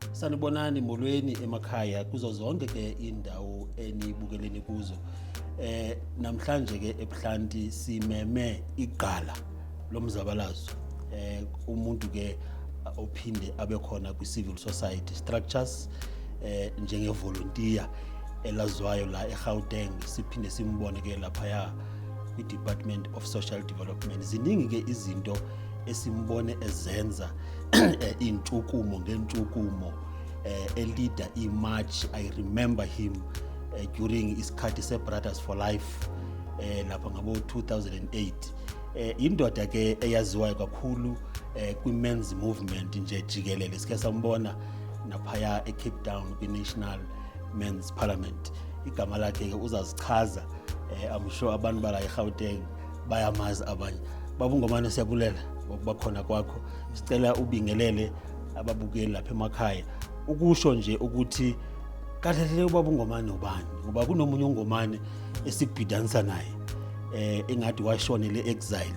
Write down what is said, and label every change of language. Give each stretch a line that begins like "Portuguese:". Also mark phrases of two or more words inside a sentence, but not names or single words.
Zulu: Sanibonani molweni emakhaya kuzo zonke ke indawo enibukeleni kuzo. Namhlanje ke Ebuhlanti simeme igqala lomzabalazo. Umuntu ke ophinde abe khona kwi
English: civil society structures
Zulu: njenge volunteer elazwayo la eGauteng, siphinde simbone ke lapha ya kwi Department of Social Development. Ziningi ke izinto esimbone ezenza intshukumo ngentshukumo leader imarch.
English: I remember him during
Zulu: isikhathi se Brothers for Life lapha ngabo 2008. Indoda ke eyaziwayo kakhulu kwi
English: men's movement
Zulu: nje jikelele. Sike sambona naphaya eCape Town kwi National Men's Parliament. Igama lakhe ke uzazichaza.
English: I'm sure
Zulu: abantu bala eGauteng bayamazi abanye. Baba Ngomane, siyabulela ukubakhona kwakho. Sicela ubingelele ababukeli lapha emakhaya ukusho nje ukuthi kahle ubaba Ngomane ubani, ngoba kunomunye uNgomane esikubhidanisa naye engathi washonele exile.